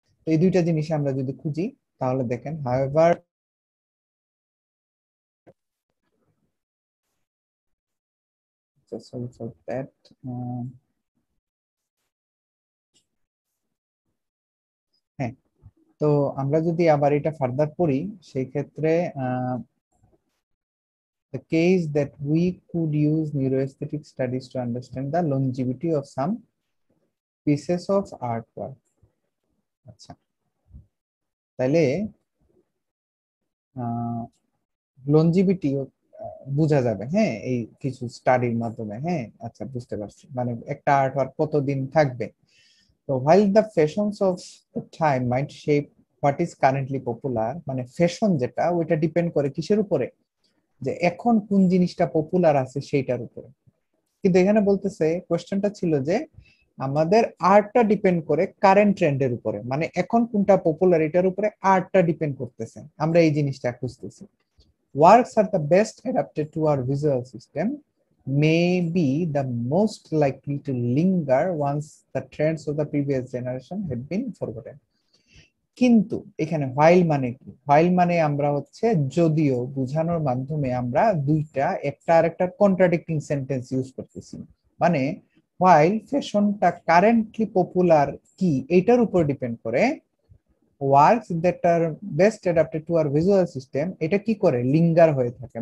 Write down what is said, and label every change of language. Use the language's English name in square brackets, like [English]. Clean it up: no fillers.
[Bangla] তো এই দুইটা জিনিস আমরা যদি খুঁজি তাহলে দেখেন, হাউএভার [English] sorry for that. [Bangla] হ্যাঁ, তো আমরা যদি আবার এটা ফার্দার পড়ি সেই ক্ষেত্রে [English] the case that we could use neuroaesthetic studies to understand the longevity of some pieces of artwork. [Bangla] আচ্ছা, তাহলে লঞ্জিভিটি বোঝা যাবে, হ্যাঁ, এই কিছু স্টাডির মাধ্যমে। হ্যাঁ, আচ্ছা বুঝতে পারছি, মানে একটা আর্ট ওয়ার্ক কতদিন থাকবে। তো [English] while the fashions of the time might shape what is currently popular, [Bangla] মানে ফ্যাশন যেটা ওইটা ডিপেন্ড করে কিসের উপরে, যে এখন কোন জিনিসটা পপুলার আছে সেইটার উপরে। কিন্তু এখানে বলতেছে, কোশ্চেনটা ছিল যে আমাদের আর্টটা ডিপেন্ড করে কারেন্ট ট্রেন্ডের উপরে, মানে এখন কোনটা পপুলার এটার উপরে আর্টটা ডিপেন্ড করতেছে। আমরা এই জিনিসটা খুঁজতেছি। [English] Works are the best adapted to our visual system, may be the most likely to linger once the trends of the previous generation had been forgotten. [Bangla] কিন্তু এখানে while মানে কি, while মানে আমরা হচ্ছে যদিও বোঝানোর মাধ্যমে আমরা দুইটা একটা আরেকটা কন্ট্রাডিক্টিং সেন্টেন্স ইউজ করতেছি। মানে while ফ্যাশনটা কারেন্টলি পপুলার কি এটার উপর ডিপেন্ড করে, [English] works that are best adapted to our visual system [Bangla] এটা কি করে লিঙ্গার হয়ে থাকে।